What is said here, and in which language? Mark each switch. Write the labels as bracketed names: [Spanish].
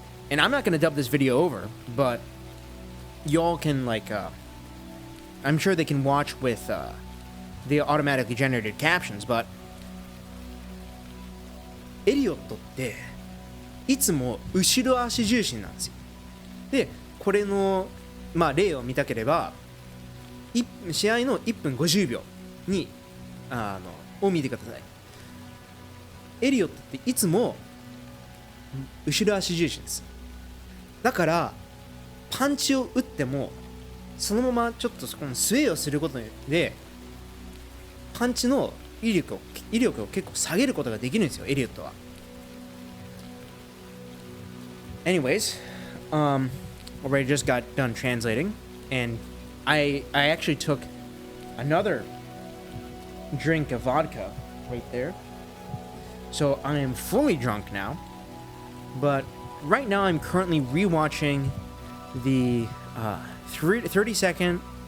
[English] And I'm not going to dub this video over, but y'all can, like, I'm sure they can watch with the automatically generated captions, but [Japanese] エリオットっていつも後ろ足重心なんですよ。で、これの、まあ、例を見たければ、試合の1分50秒にを見てください。エリオットっていつも後ろ足重心です。だからパンチを打ってもそのままちょっとこのスウェイをすることでパンチの威力を結構下げることができるんですよ、エリオットは。 [English] Anyways, already just got done translating, and I actually took another drink of vodka right there. So I am fully drunk now, but right now I'm currently rewatching the 30-second.